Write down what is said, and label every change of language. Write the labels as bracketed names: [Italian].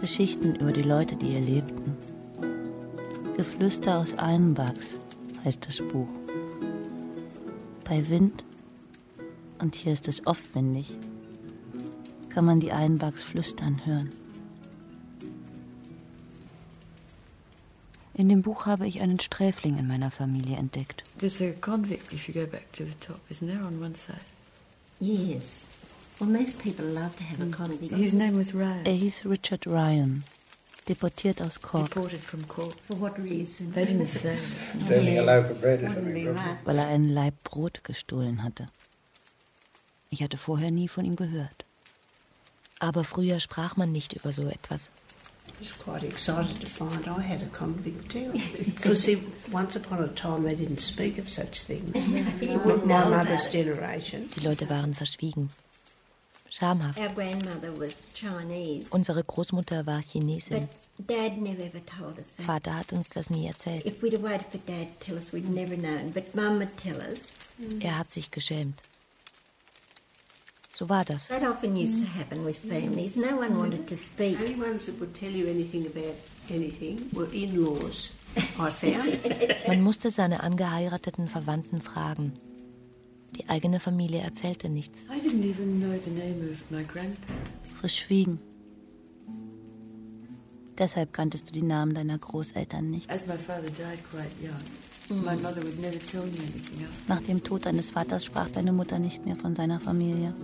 [German] Geschichten über die Leute, die hier lebten. Geflüster aus Almbachs heißt das Buch. Bei Wind, und hier ist es oft windig, kann man die Almbachs flüstern hören. In dem Buch habe ich einen Sträfling in meiner Familie entdeckt. [English] There's a convict if you go back to the top, isn't there, on one side? Yes. Well, most people love to have a convict. His name was Ryan. [German] Er hieß Richard Ryan. Deportiert aus Cork. [English] Deported from Cork. For what reason? They didn't say. Stealing a loaf of bread. [German] Weil er einen Laib Brot gestohlen hatte. Ich hatte vorher nie von ihm gehört. Aber früher sprach man nicht über so etwas. [English] I was quite excited to find I had a convict too. Because once upon a time they didn't speak of such things. Not my mother's generation. [German] Die Leute waren verschwiegen. Schamhaft. [English] Our grandmother was Chinese. [German] Unsere Großmutter war Chinesin. [English] But Dad never ever told us that. [German] Vater hat uns das nie erzählt. [English] If we'd waited for Dad to tell us, we'd never known. But Mum would tell us. [German] Er hat sich geschämt. So war das. [English] That often used to happen with families. No one wanted to speak. The only ones that would tell you anything about anything were in-laws, I found. [German] Man musste seine angeheirateten Verwandten fragen. Die eigene Familie erzählte nichts. [English] I didn't even know the name of my grandparents. [German] Verschwiegen. Deshalb kanntest du die Namen deiner Großeltern nicht. [English] As my father died quite young. My mother would never tell me anything else. [German] Nach dem Tod deines Vaters sprach deine Mutter nicht mehr von seiner Familie.